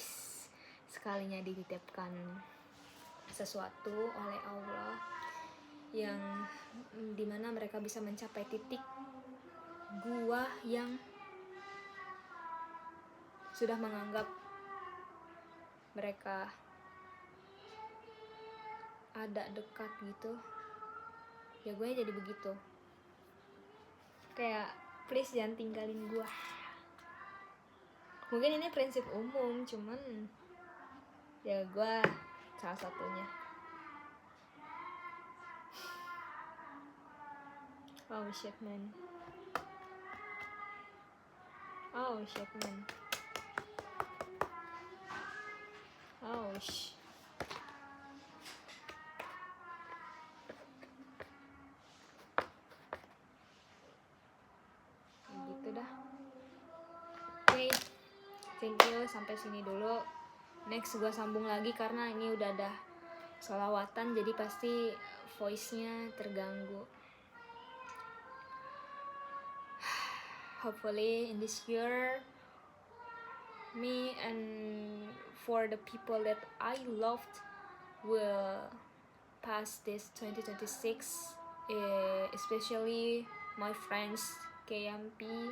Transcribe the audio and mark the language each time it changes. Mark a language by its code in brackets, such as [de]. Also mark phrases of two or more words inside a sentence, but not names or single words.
[id] Sekalinya dititipkan sesuatu oleh Allah yang dimana mereka bisa mencapai titik gua yang sudah menganggap mereka ada dekat gitu, ya gue jadi begitu, kayak please jangan tinggalin gua. Mungkin ini prinsip umum, cuman ya gue salah satunya. [en] Oh shit man. Oh shit man. Oh shit. [id] Gitu dah. Oke, [en] thank you, [id] sampai sini dulu. Next gue sambung lagi karena ini udah ada sholawatan, jadi pasti voice-nya terganggu. [en] Hopefully in this year, me and for the people that I loved will pass this 2026, especially my friends KMP